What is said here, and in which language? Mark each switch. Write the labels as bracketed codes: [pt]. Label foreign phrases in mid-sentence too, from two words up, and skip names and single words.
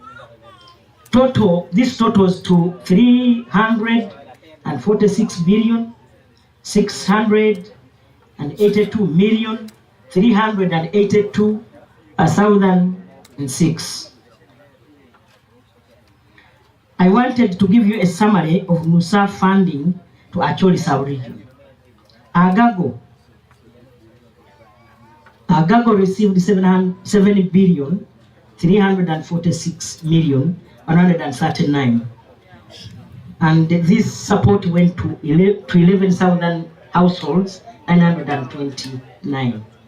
[en] This totals to 346,682,382,006. I wanted to give you a summary of NUSAF funding to Acholi sub-region. Agago received 7,346,139,000, and this support went to 11,000 households, 929.